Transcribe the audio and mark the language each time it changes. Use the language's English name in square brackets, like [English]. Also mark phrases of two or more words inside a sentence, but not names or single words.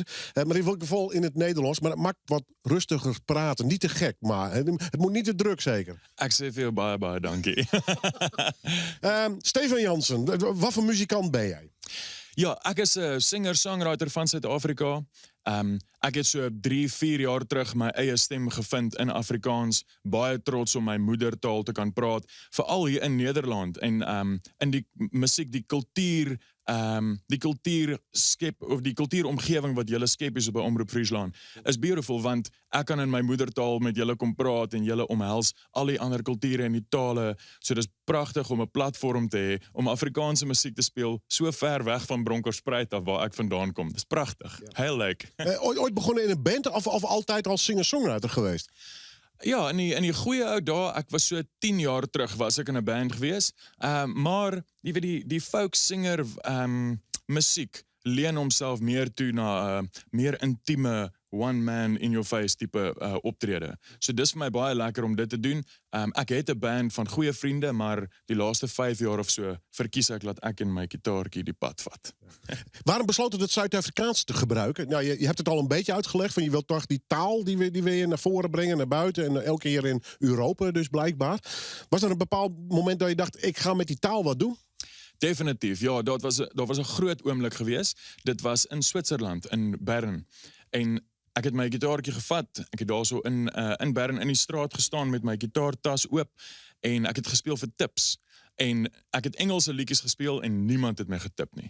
[Dutch] Maar in elk geval in het Nederlands, maar het maakt wat rustiger praten. Niet te gek, maar het moet niet te druk, zeker. Ik zeg veel bye, dankie. Stefan Jansen, wat voor muzikant ben jij? Ja, ik is singer-songwriter van Zuid-Afrika. [Afrikaans] Ek het so 3-4 jaar terug my eie stem gevind in Afrikaans, baie trots om my moedertaal te kan praat, veral hier in Nederland en in die musiek, die kultuur skep of die kultuuromgewing wat julle skep is by Omroep Friesland is beautiful, want ek kan in my moedertaal met julle kom praat en julle omhels al die ander kulture en die tale, so dis pragtig om 'n platform te hê om Afrikaanse musiek te speel so ver weg van Bronkhorstspruit af waar ek vandaan kom. Dis pragtig. [Dutch] Heel leuk. Ooit begonnen in een band of altijd als singer-songwriter geweest? [Afrikaans] Ja, in die goeie ou dae, ek was so 10 jaar terug was ek in 'n band gewees. Maar jy weet die [English] folk singer [Afrikaans] musiek leen homself meer toe na meer intieme [English] one man in your face [Afrikaans] tipe optrede. So dis vir my baie lekker om dit te doen. Ek het 'n band van goeie vriende, maar die laaste 5 jaar of so verkies ek dat ek en my gitaartjie die pad vat. [Dutch] Waarom besloot het Zuid-Afrikaans te gebruiken? Nou, je hebt het al een beetje uitgelegd, van je wilt toch die taal die wil je naar voren brengen, naar buiten en elke keer in Europa dus blijkbaar. Was er een bepaald moment dat je dacht, ik ga met die taal wat doen? [Afrikaans] Definitief, ja, dat was 'n groot oomblik gewees. Dit was in Switserland, in Bern. En ek het my gitaartjie gevat. Ek het daarso in Bern in die straat gestaan met my gitaartas oop en ek het gespeel vir tips. En ek het Engelse liedjies gespeel en niemand het my getip nie.